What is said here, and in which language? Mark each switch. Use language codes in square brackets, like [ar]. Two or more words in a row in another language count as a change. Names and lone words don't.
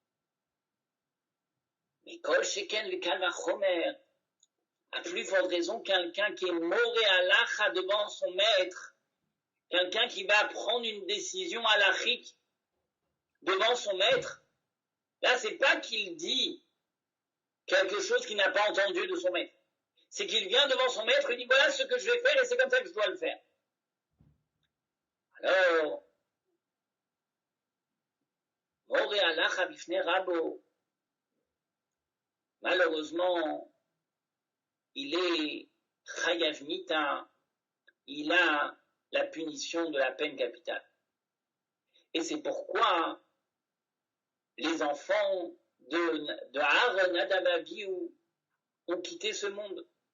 [he] Mais כל שכן וקל וחומר, [fr] à plus forte raison, quelqu'un qui est [he] מורה הלכה [fr] devant son maître, quelqu'un qui va prendre une décision halachique devant son maître, là, c'est pas qu'il dit quelque chose qu'il n'a pas entendu de son maître. C'est qu'il vient devant son maître et dit voilà ce que je vais faire et c'est comme ça que je dois le faire. [he] Alors, מורה הלכה בפני רבו, [fr] malheureusement, il est [he] חייב מיתה, [fr] il a la punition de la peine capitale. Et c'est pourquoi les enfants de Aaron, Nadab, Abihu ont quitté ce monde.